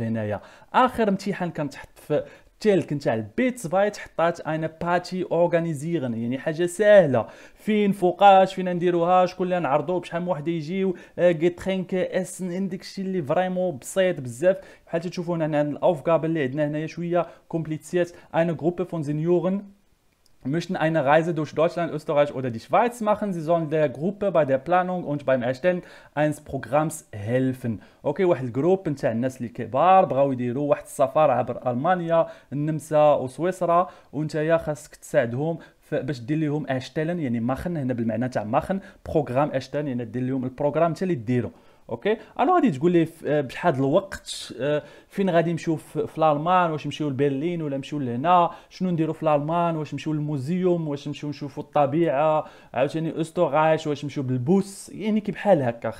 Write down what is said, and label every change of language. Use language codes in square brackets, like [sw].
[ar] هنايا اخر امتحان كنتحط في تلك نتاع البيت بايت حطات انا باتي اورغانيزيرن، يعني حاجه سهله فين فوقاش فين نديروها شكون اللي نعرضوا بشحال من واحد يجيو غيترينك اسن عندك شي اللي فريمون بسيط بزاف. بحال تشوفوا هنا الاوفغاب اللي عندنا هنايا شويه كومبليزيert. [de] eine Gruppe von Senioren möchten eine Reise durch Deutschland, Österreich oder die Schweiz machen. Sie sollen der Gruppe bei der Planung und beim Erstellen eines Programms helfen. [ar] اوكي واحد الجروب نتاع الناس اللي كبار بغاو يديروا واحد السفر عبر المانيا النمسا وسويسرا، وانت خاصك تساعدهم باش دير لهم اشتلن، يعني ماخن هنا بالمعنى تاع ماخن بروغرام اشتلن، يعني دير لهم البروغرام انت اللي ديرو. اوكي الو غادي تقول لي بشحال الوقت فين غادي نمشيو في الالمان، واش نمشيو لبرلين ولا نمشيو لهنا، شنو نديرو في الالمان، واش نمشيو للموزيوم، واش نمشيو نشوفوا الطبيعه، عاوتاني استوغاش، واش نمشيو بالبوس، يعني كي بحال هكا.